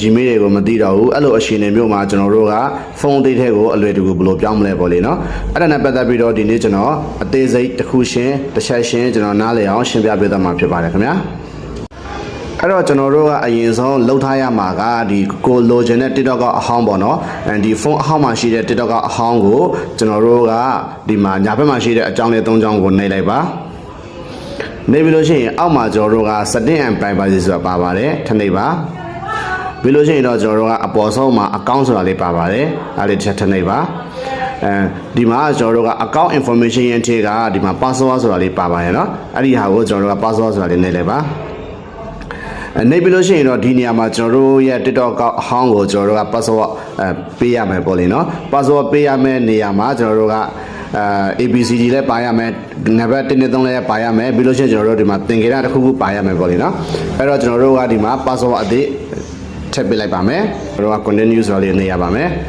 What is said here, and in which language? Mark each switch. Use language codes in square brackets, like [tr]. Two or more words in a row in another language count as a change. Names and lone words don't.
[my] Gmail တွေကိုမသိတော့ဘူးအဲ့လိုအခြေအနေမျိုးမှာကျွန်တော်တို့ကဖုန်းအသစ်ထဲကိုအလွယ်တကူဘယ်လိုပြောင်းမလဲပေါ့လေနော်အဲ့ဒါနဲ့ပတ်သက်ပြီးတော့ဒီနေ့ကျွန်တော်အသေးစိတ်တစ်ခုရှင်းတစ်ချက်ရှင်းကျွန်တော်နားလည်အောင်ရှင်းပြပေးသွားမှာဖြစ်ပါတယ်ခင်ဗျာအဲ့တော့ကျွန်တော်တို့ကအရင်ဆုံး လှုပ်ထားရမှာကဒီကိုလိုချင်တဲ့ TikTok အဟောင်းပေါ့နော်ဒီဖုန်းအဟောင်းမှာရှိတဲ့ TikTok အဟောင်းကိုကျွန်တော်တို့ကဒီမှာညာဘက်မှာရှိတဲ့အကြောင်းလေး၃ကြောင်းကိုနှိပ်လိုက်ပါနေပြီးလို့ရှိ ရင်အောက်မှာကျွန်တော်တို့က [en] setting and privacy [my] ဆိုတာပါပါတယ်ထပ်နှိပ်ပါပြီးလို့ရှိရင်တော့ကျွန်တော်တို့ကအပေါ်ဆုံးမှာ account ဆိုတာလေးပါပါတယ်အဲ့ဒီထပ်နှိပ်ပါဒီ မှာကျွန်တော်တို့က [en] account information [my] ရင်းထဲကဒီမှာ password ဆိုတာလေးပါပါတယ်เนาะအဲ့ဒီဟာကိုကျွန်တော်တို့က password ဆိုတာလေးနှိပ်လိုက်ပါနေပြီးလို့ရှိရင်တော့ဒီနေရာမှာကျွန်တော်တို့ရဲ့ TikTok အဟောင်းကိုကျွန်တော်တို့က password ပေးရမယ်ပေါ့လေเนาะ password ပေးရမယ့်နေရာမှာကျွန်တော်တို့ကABCD လည်းပါရမယ်နံပါတ်1 2 3လည်းပါရမယ်ပြီးလို့ရှိရင်ကျွန်တော်တို့ဒီမှာသင်္ကေတတစ်ခုခုပါရမယ်ပေါ့လေနော်အဲ့တော့ကျွန်တော်တို့ကဒီမှာ password အသစ်ထည့်ပေးလိုက်ပါမယ်ကျွန်တော်တို့က continue ဆိုတာလေးနေရပါမယ်